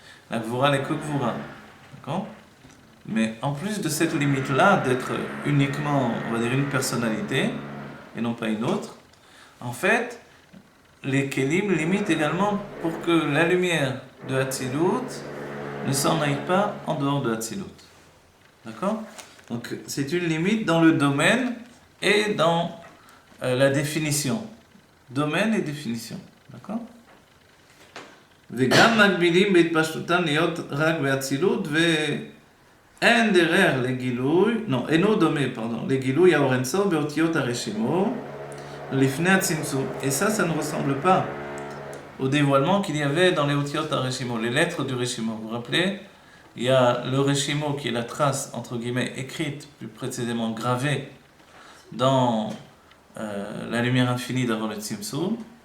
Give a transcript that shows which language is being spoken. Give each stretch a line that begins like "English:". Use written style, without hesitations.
French: La gvura n'est que gvura. D'accord? Mais en plus de cette limite-là, d'être uniquement, on va dire, une personnalité, et non pas une autre, en fait, les kelim limitent également pour que la lumière de Hatzilut ne s'en aille pas en dehors de Hatzilut. D'accord? Donc c'est une limite dans le domaine et dans la définition. Domaine et définition. D'accord?
Hebrew: וגם מגבילים בהתפשטותם להיות רק באצילות ואין דרך לגילוי, אינו דומה, לגילוי האור אינסוף באותיות הרשימו לפני הצמצום.
French: Et ça ne ressemble pas au dévoilement qu'il y avait dans les otiyot הרשימו, les lettres du reshimo. Vous vous rappelez? Il y a le reshimo qui est la trace, entre guillemets, écrite, plus précisément gravée dans la lumière infinie d'avant le tzimtzum.